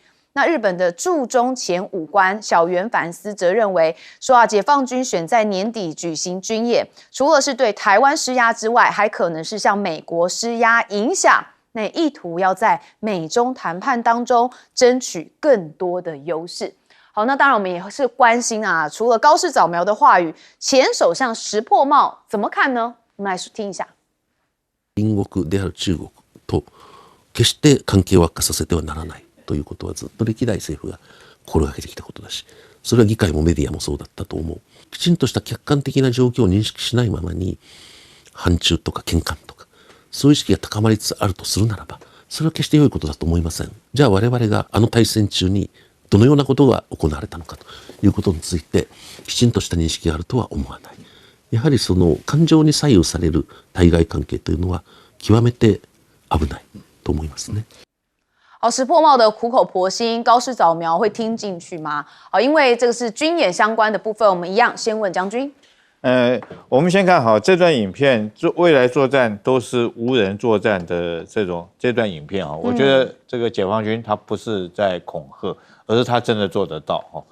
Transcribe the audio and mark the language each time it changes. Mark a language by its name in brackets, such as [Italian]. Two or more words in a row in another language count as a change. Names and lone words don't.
[Chinese] 那日本的驻中前武官小原凡司则认为说解放军选在年底举行军演，除了是对台湾施压之外，还可能是向美国施压影响，那意图要在美中谈判当中争取更多的优势。好，那当然我们也是关心除了高市早苗的话语，前首相石破茂怎么看呢？我们来听一下。 [Japanese] 隣国である中国と決して関係を悪化させてはならないということはずっと歴代政府が心がけてきたことだし、それは議会もメディアもそうだったと思う。きちんとした客観的な状況を認識しないままに反中とか喧嘩とかそういう意識が高まりつつあるとするならば、 それは決して良いことだと思いません。じゃあ我々が大戦中にどのようなことが行われたのかということについてきちんとした認識があるとは思わない。やはりその感情に左右される対外関係というのは極めて危ないと思いますね。 [Chinese] 好，石破茂的苦口婆心、高市早苗会听进去吗？好，因为这个是军演相关的部分，我们一样先问将军。我们先看好这段影片，未来作战都是无人作战的这段影片啊，我觉得这个解放军他不是在恐吓，而是他真的做得到哦。